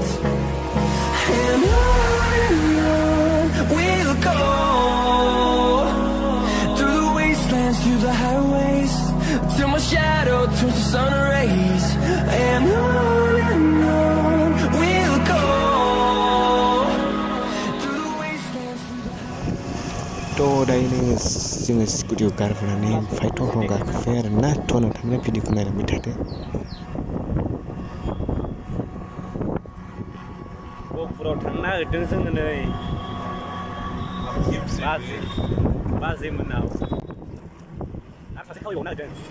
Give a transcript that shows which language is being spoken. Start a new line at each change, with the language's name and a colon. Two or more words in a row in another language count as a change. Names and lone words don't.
English: And on we'll go, through the wastelands, through the highways, till my shadow turns to sun rays. And on we'll go, through the wastelands, through the
Bodo: दायो जोङो स्कुटियाव गारबोनानै फाइटआव गाखोबाय आरोना। नोंथांमोना भिडिअखौ नायलांबाय थादो। गहपुराव थांनो नागिरदों जोङो नै बाजै मोनाव आरो सासे खावैबावनो नागिरदों।